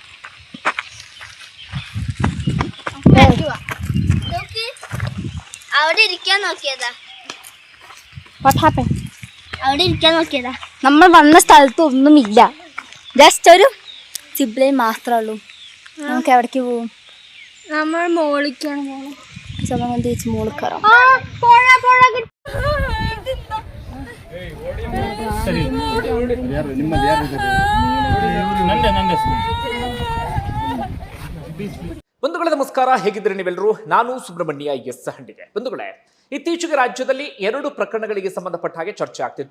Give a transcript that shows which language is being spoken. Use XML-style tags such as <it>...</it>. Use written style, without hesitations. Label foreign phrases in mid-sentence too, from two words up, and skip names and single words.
<ml>അവിടെ ഇരിക്കാൻ നോക്കിയതാ.</ml> <en>what happen?</en> <ml>അവിടെ ഇരിക്കാൻ നോക്കിയതാ. നമ്മൾ വന്ന സ്ഥലത്ത് ഒന്നുമില്ല, ജസ്റ്റ് ഒരു സിബ്ലൈൻ മാത്രമേ ഉള്ളൂ. നമുക്ക് എവിടേക്ക് പോവും? നമ്മൾ മോളിക്കാണ് പോകണം. സമയം തേച്ച് മോളിൽ കയറാം.</ml> <kn>ಬಂಧುಗಳೇ ನಮಸ್ಕಾರ, ಹೇಗಿದ್ದೀರಿ ನೀವೆಲ್ಲರೂ? ನಾನು ಸುಬ್ರಹ್ಮಣ್ಯ ಎಸ್ ಹಂಡಿಗೆ. ಬಂಧುಗಳೇ, ಇತ್ತೀಚೆಗೆ ರಾಜ್ಯದಲ್ಲಿ 2 ಪ್ರಕರಣಗಳಿಗೆ ಸಂಬಂಧಪಟ್ಟ ಹಾಗೆ ಚರ್ಚೆ ಆಗ್ತಿತ್ತು.</kn>